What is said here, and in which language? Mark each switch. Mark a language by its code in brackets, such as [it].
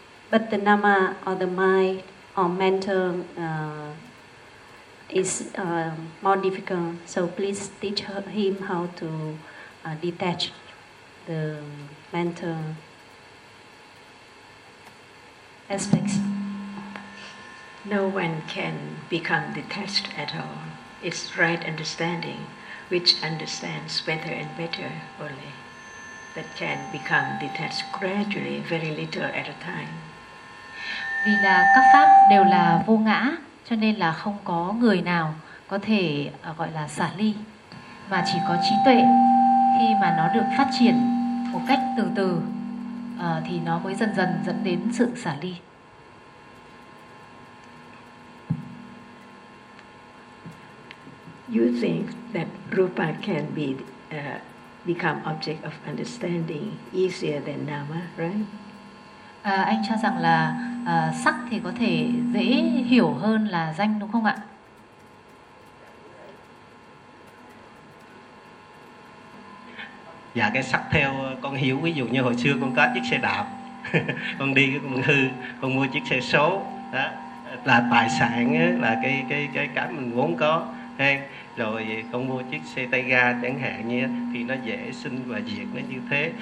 [en] But the nama or the mind or mental is more difficult, so please teach him how to detach the mental aspects. No one can become detached at all. It's right understanding. which understands better and better only, that can become detached gradually, very little at a time. [vi] Vì là các pháp đều là vô ngã, cho nên là không có người nào có thể gọi là xả ly, mà chỉ có trí tuệ khi mà nó được phát triển một cách từ từ thì nó mới dần dần dẫn đến sự xả ly. [en] You think that rupa can be become object of understanding easier than nama, right? [vi] Anh cho rằng là sắc thì có thể dễ hiểu hơn là danh đúng không ạ? Dạ, cái sắc theo con hiểu, ví dụ như hồi xưa con có chiếc xe đạp, con đi cái con hư, con mua chiếc xe số, đó là tài sản, là cái mình vốn có, hay rồi con mua chiếc xe tay ga chẳng hạn như thì nó dễ sinh và diệt nó như thế.